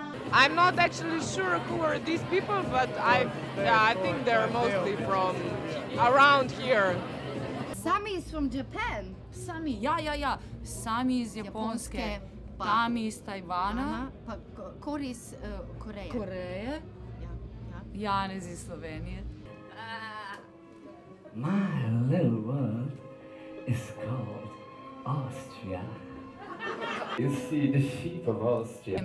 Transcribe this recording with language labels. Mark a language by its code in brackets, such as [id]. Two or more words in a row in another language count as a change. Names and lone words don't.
[en] I'm not actually sure who are these people, but I think they're mostly from around here. Sami is from Japan. [sl] Sami, ja. Sami iz Japonske, Tami iz Tajvana, pa Kori iz Koreje. Koreje, Janez iz Slovenije. [en] My little world is called Austria. You see the sheep of Austria.